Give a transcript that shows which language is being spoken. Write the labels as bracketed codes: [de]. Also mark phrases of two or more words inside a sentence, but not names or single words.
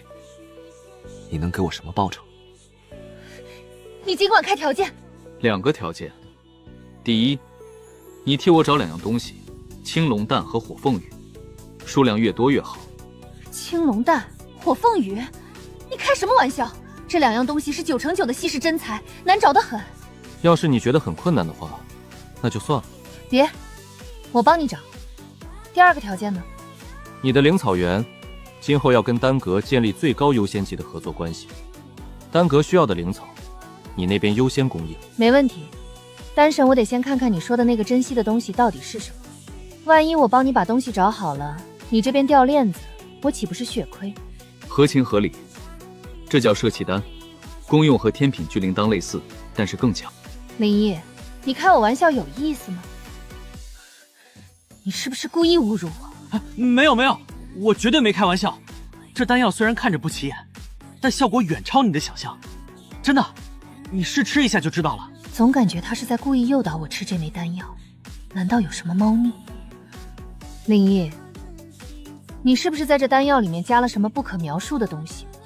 [zh] 你能給我什麼報酬？你儘管開條件。 2個條件。第一，你替我找2樣東西，青龍蛋和火鳳羽，數量越多越好。青龍蛋、火鳳羽，你开什么玩笑？这2样東西是9成9的稀世珍材，難找得很。要是你覺得很困難的話，那就算了。別，我幫你找。第2個條件呢？你的靈草園今後要跟丹閣建立最高優先級的合作關係，丹閣需要的靈草，你那邊優先供應。沒問題，丹神，我得先看看你說的那個珍稀的東西到底是什麼。萬一我幫你把東西找好了，你這邊掉鏈子，我豈不是血虧？合情合理。這叫攝氣丹，功用和天品聚靈當類似，但是更強。林一，你開我玩笑有意思嗎？你是不是故意侮辱我？沒有沒有，我絕對沒開玩笑。這丹藥雖然看着不起眼，但效果遠超你的想象。真的，你試吃一下就知道了。總感覺他是在故意誘導我吃這枚丹藥，難道有什麼貓膩？林一，你是不是在這丹藥裡面加了什麼不可描述的東西？